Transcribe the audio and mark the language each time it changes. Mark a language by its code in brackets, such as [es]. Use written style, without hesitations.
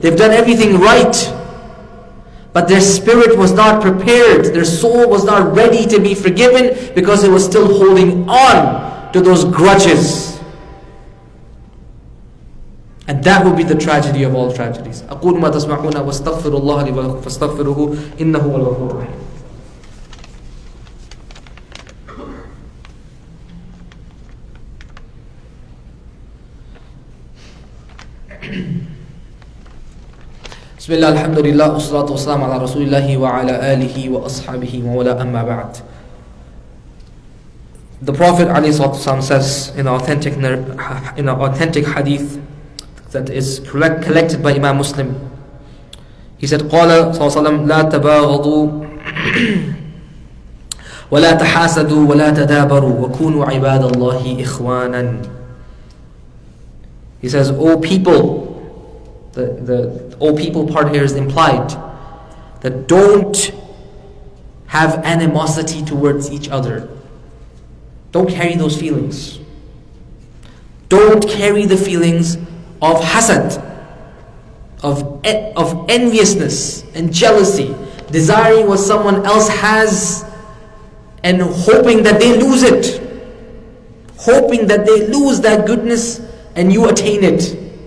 [en] They've done everything right, but their spirit was not prepared. Their soul was not ready to be forgiven because it was still holding on to those grudges. And that would be the tragedy of all tragedies. [ar] أقول ما تسمعون واستغفر الله لي ولكم فاستغفروه إنه هو الغفور الرحيم. بسم الله الحمد لله والصلاة والسلام على رسول الله وعلى آله وأصحابه ولا أما بعد. [en] The Prophet ﷺ says in an authentic hadith that is collected by Imam Muslim, he said, [ar] قال صلى الله عليه وسلم لا تباغضوا ولا تحاسدوا ولا تدابروا وكونوا عباد الله إخوانا. [en] He says, O people, the O people part here is implied, that don't have animosity towards each other. Don't carry those feelings. Don't carry the feelings of hasad, of enviousness and jealousy, desiring what someone else has and hoping that they lose it, hoping that they lose that goodness and you attain it.